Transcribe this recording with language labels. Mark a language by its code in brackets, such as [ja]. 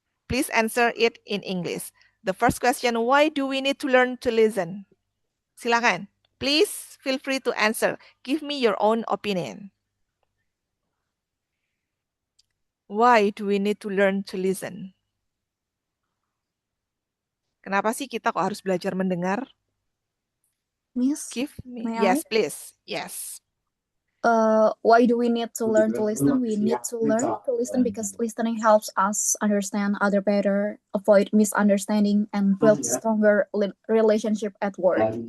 [en] Please answer it in English. The first question, why do we need to learn to listen? Silahkan. Please feel free to answer. Give me your own opinion. Why do we need to learn to listen? [id] Kenapa sih kita kok harus belajar mendengar? [en] Miss, Give me. may Yes, I? please. Yes. Why do we need to learn to listen? We need to learn to listen because listening helps us understand other better, avoid misunderstanding, and build stronger relationship at work.